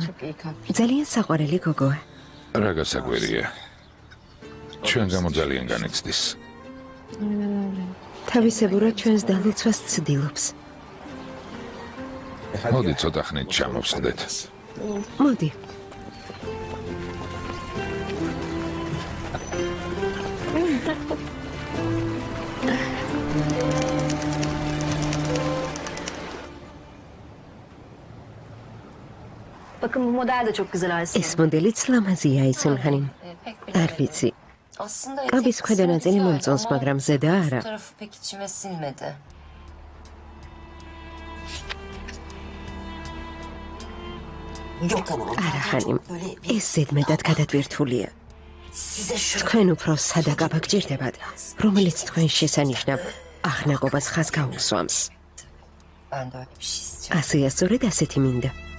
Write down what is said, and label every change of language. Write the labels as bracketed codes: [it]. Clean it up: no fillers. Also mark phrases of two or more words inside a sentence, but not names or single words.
[ka] ძალიან საყვარელი გოგოა. რა გასაკვირია. ჩვენ გამო ძალიან განიცდის. თავისებურად ჩვენს დალოცვას ცდილობს. მოდი ცოტა ხნით ჩამოვსდეთ. მოდი. [tr] Bakın bu model de çok güzel Aysun. [ka] ეს მოდელიც ლამაზია ისუნხანი. არ ვიცი. კაბის ქვედა ნაწილი მომწონს, მაგრამ ზედა არა. [tr] Tarafı pek içime sinmedi. [ka] არა ხანი. ეს ზედმეტად გადატვირთულია. თქვენ უფრო სადაკაბა გჭირდებათ, რომელიც თქვენ შესანიშნავ ახნაგობას ხაზს გაუსვამს. ასეა სწორედ ასეთი მინდა.